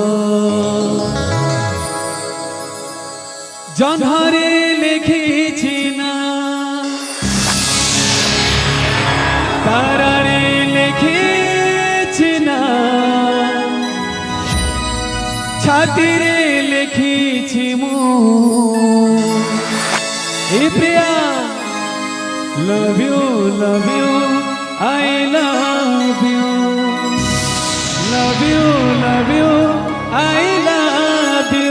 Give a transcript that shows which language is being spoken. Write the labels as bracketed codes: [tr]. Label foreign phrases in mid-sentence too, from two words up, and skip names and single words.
[or] ଜହ୍ନରେ ଲେଖିଛି ନା, ତାରାରେ ଲେଖିଛି ନା, ଛାତିରେ ଲେଖିଛି ମୁଁ। ଏ ପ୍ରିୟା, [en] love you, I love you, love you, I love you.